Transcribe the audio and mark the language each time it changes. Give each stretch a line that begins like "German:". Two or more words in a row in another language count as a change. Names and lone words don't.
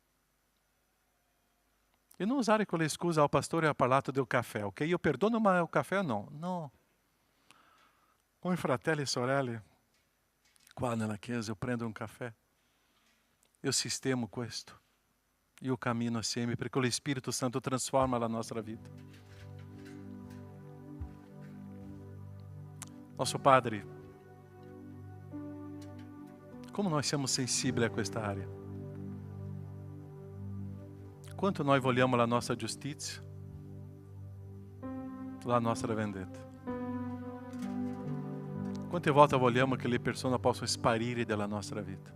Italian: E non usare quella scusa, il pastore ha parlato del caffè, ok? Io perdono, ma il caffè no. No. Con i fratelli e sorelle, qua nella chiesa, io prendo un caffè. Io sistemo questo. Io cammino assieme perché lo Spirito Santo trasforma la nostra vita.
Portuguese: Nosso Padre, como nós
Italian: siamo sensibili a questa area. Quanto noi vogliamo la nostra giustizia, la nostra vendetta. Quante volte vogliamo che le persone possano sparire dalla nostra vita.